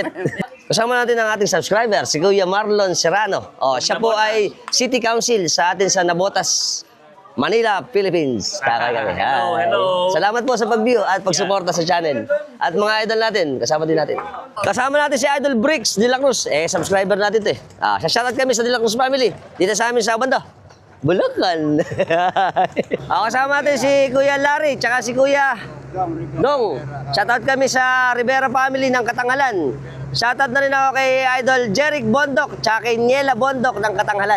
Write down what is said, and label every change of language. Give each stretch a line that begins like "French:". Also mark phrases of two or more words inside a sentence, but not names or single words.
Filipino: Kasama natin ang ating subscriber, si Kuya Marlon Serrano. Siya po ay
English: City Council
Filipino: sa atin sa Nabotas, Manila, Philippines. Kakay kami. Hello. Salamat po sa pag-view at pagsuporta sa channel. At mga idol natin, kasama din natin. Kasama natin si Idol Bricks de la Cruz. Subscriber natin ito eh. Shoutout kami sa de la Cruz family. Dito sa amin sa banda. Bulacan. Kasama natin si Kuya Larry, tsaka si Kuya Dong. Shoutout kami sa Rivera family ng Katangalan. Shoutout na rin ako kay Idol Jeric Bondok, tsaka kay Niela Bondok ng Katanghalan.